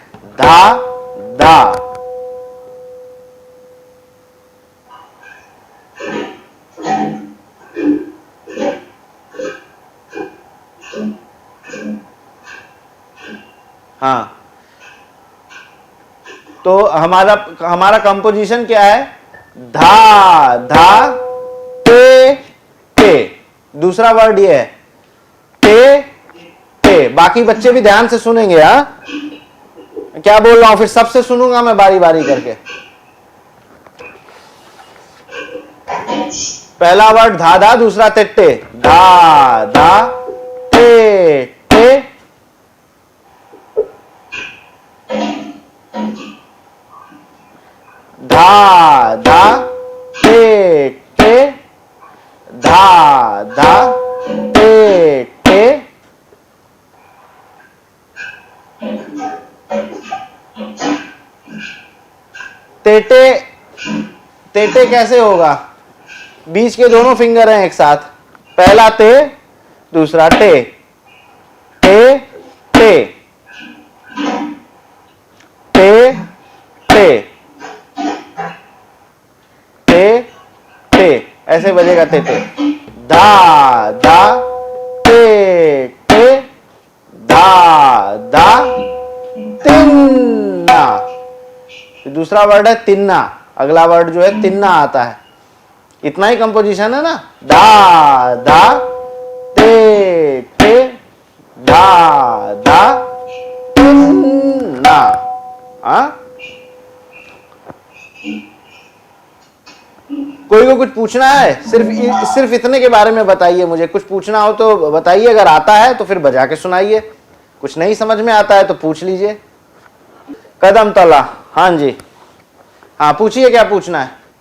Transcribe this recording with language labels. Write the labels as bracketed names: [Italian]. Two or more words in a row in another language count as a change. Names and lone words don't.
[Hindi] धा धा, हाँ, तो हमारा कंपोजिशन क्या है, धा धा ते ते। दूसरा वर्ड ये है ते ते। बाकी बच्चे भी ध्यान से सुनेंगे। हाँ, क्या बोल रहा हूं, फिर सबसे सुनूंगा मैं बारी बारी करके। पहला वर्ड धा धा, दूसरा ते ते। धा धा ते ते, धा धा ते ते, धा धा ते ते। तेटे तेटे कैसे होगा, बीच के दोनों फिंगर हैं एक साथ। पहला ते, दूसरा टे, टे टे टे टे टे टे, ऐसे बजेगा ते टे। धा धा ते टे, धा धा तिन्ना। दूसरा वर्ड है तिन्ना, अगला वर्ड जो है तिन्ना आता है। इतना ही कंपोजिशन है ना, धा धा ते ते, धा धा तिन्ना। हाँ, कोई को कुछ पूछना है? सिर्फ इतने के बारे में बताइए मुझे। कुछ पूछना हो तो बताइए, अगर आता है तो फिर बजा के सुनाइए, कुछ नहीं समझ में आता है तो पूछ लीजिए। कदम तला, हाँ जी, हाँ पूछिए क्या पूछना है।